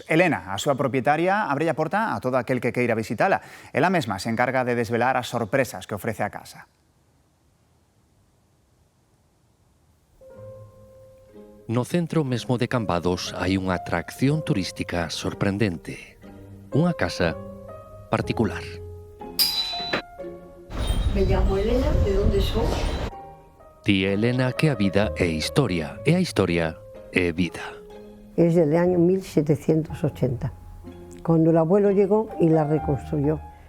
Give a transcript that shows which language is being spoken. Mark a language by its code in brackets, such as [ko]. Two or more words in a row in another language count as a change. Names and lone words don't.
[gl] Elena, a súa propietaria, abre a porta a todo aquel que queira visitala. Ela mesma se encarga de desvelar as sorpresas que ofrece a casa. No centro mesmo de Cambados hai unha atracción turística sorprendente. Unha casa particular. [es] Me llamo Elena, ¿de dónde soy? [gl] Di Elena que a vida é historia e a historia é vida. [es] Es del año 1780, cuando el abuelo llegó y la reconstruyó.